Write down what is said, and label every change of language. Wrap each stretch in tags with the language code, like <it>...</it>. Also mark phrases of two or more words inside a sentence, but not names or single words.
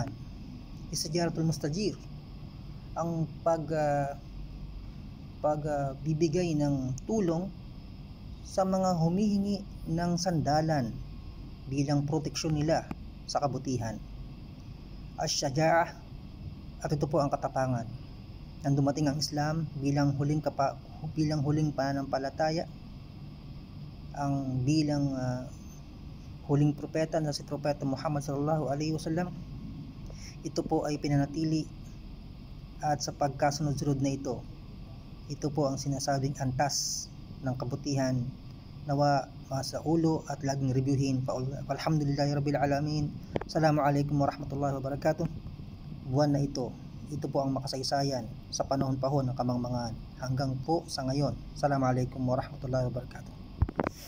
<ar>استجارة المستجير,</ar> <tl>ang pagbibigay ng tulong sa mga humihingi ng sandalan bilang proteksyon nila sa kabutihan. Asy-syaja'ah, at ito po ang katapangan. Nang dumating ang Islam bilang huling pananampalataya, ang bilang huling propeta na si Propeta Muhammad</tl> <ar>صلى الله عليه وسلم,</ar> <tl>ito po ay pinanatili, at sa pagkasunod-sunod na ito po ang sinasabing antas ng kabutihan. Nawa masa ulo at laging reviewin.</tl> <ar>الحمد لله رب العالمين. السلام عليكم ورحمة الله وبركاته.</ar> <tl>Buwan na ito po ang makasaysayan sa panahon pa ho ng kamangmangan hanggang po sa ngayon.</tl> <ar>السلام عليكم ورحمة الله وبركاته.</ar>